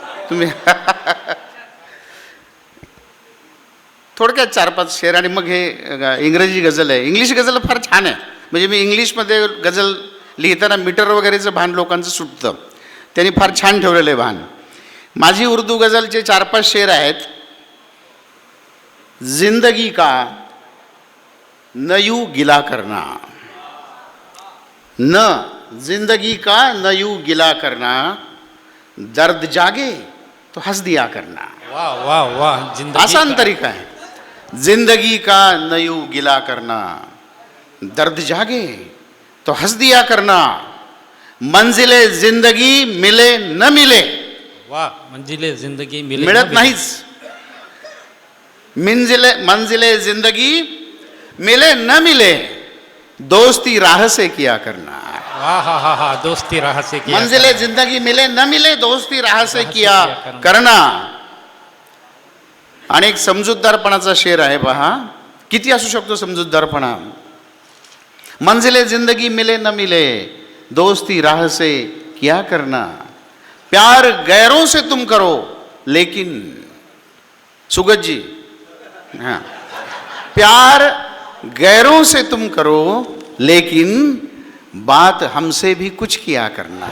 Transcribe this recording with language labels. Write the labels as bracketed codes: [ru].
[mr] तुम्ही थोडक्यात 4-5 शेर, आणि मग हे इंग्रजी गझल आहे. इंग्लिश गझल फार छान आहे. म्हणजे मी इंग्लिशमध्ये गझल लिहिताना मीटर वगैरेचं भान लोकांचं सुटतं. त्यांनी फार छान ठेवलेलं आहे भान. माझी उर्दू गझलचे 4-5 शेर आहेत. [hi] जिंदगी का न यूं गिला करना, न जिंदगी का न यूं गिला करना, दर्द जागे तो हंस दिया करना. वाह वाह वाह, जिंदगी आसान का- तरीका है. जिंदगी का न यूं गिला करना, दर्द जागे तो हंस दिया करना, मंजिले जिंदगी मिले न मिले. वाह, मंजिले जिंदगी मिले [mr] मिळत ना नाहीच. [hi] मंजिले जिंदगी मिले न मिले, दोस्ती राह से किया करना. वाह हा हा हा, दोस्ती राह से किया मंजिले जिंदगी मिले न मिले, दोस्ती राह से किया करना. करना. [mr] आणि एक समजूतदारपणाचा शेर आहे पहा. किती असू शकतो समजूतदारपणा. [hi] मंजिले जिंदगी मिले न मिले, दोस्ती राह से किया करना. प्यार गैरों से तुम करो लेकिन, सुगत जी, हाँ, प्यार गैरों से तुम करो लेकिन बात हमसे भी कुछ किया करना.